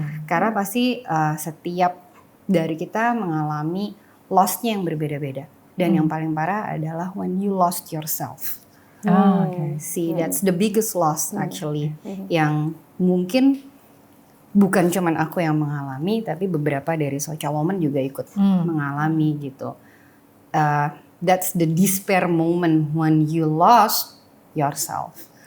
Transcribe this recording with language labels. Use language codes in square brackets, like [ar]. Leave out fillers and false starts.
[id] Karena pasti setiap dari kita mengalami loss-nya yang berbeda-beda. Dan yang paling parah adalah [en] when you lost yourself. See, that's the biggest loss actually. [id] Yang mungkin bukan cuman aku yang mengalami, tapi beberapa dari Socha Woman juga ikut mengalami gitu. [en] That's the despair moment when you lost yourself.